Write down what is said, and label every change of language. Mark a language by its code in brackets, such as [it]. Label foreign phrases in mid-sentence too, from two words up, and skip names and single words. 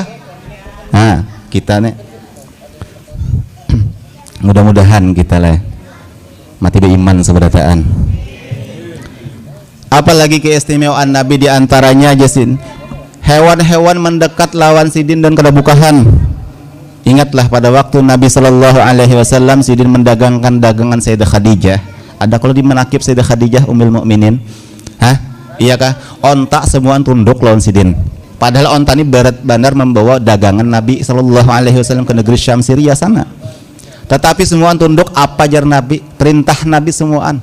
[bjn] Nah, kita nih mudah-mudahan kita lah mati beriman seberataan. Apalagi keistimewaan Nabi diantaranya jasin hewan-hewan mendekat lawan sidin dan kedabukahan. Ingatlah pada waktu Nabi [ar] صلى الله عليه وسلم [bjn] sidin mendagangkan dagangan Sayyidah Khadijah. Ada kalau di manakib Sayyidah Khadijah Ummul Mukminin. Hah? Iya kah? Onta semua tunduk lawan sidin. Padahal onta ini berat bandar membawa dagangan Nabi [ar] صلى الله عليه وسلم [bjn] ke negeri Syam Syria sana. Tetapi semua tunduk apa jar Nabi, perintah Nabi semuaan.